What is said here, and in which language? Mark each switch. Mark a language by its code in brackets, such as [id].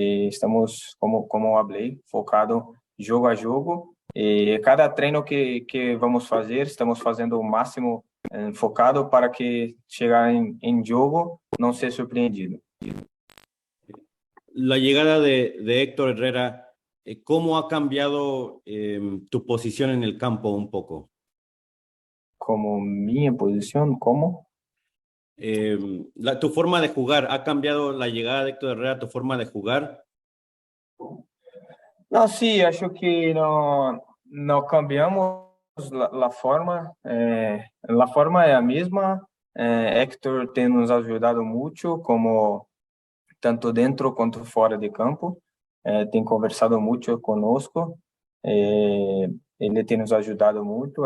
[pt] Estamos, como falei, focado jogo a jogo. Cada treino que vamos fazer, estamos fazendo o máximo focado para que chegar em jogo não ser surpreendido. [es] La llegada de Héctor Herrera, ¿cómo ha cambiado tu posición en el campo un poco? [pt] Como minha posição, como? [es] Tu forma de jugar, ¿ha cambiado la llegada de Héctor Herrera tu forma de jugar? [pt] Não, sim, acho que não cambiamos a forma. A forma é a mesma. Héctor tem nos ajudado muito, como tanto dentro quanto fora de campo. Tem conversado muito conosco. Ele tem nos ajudado muito.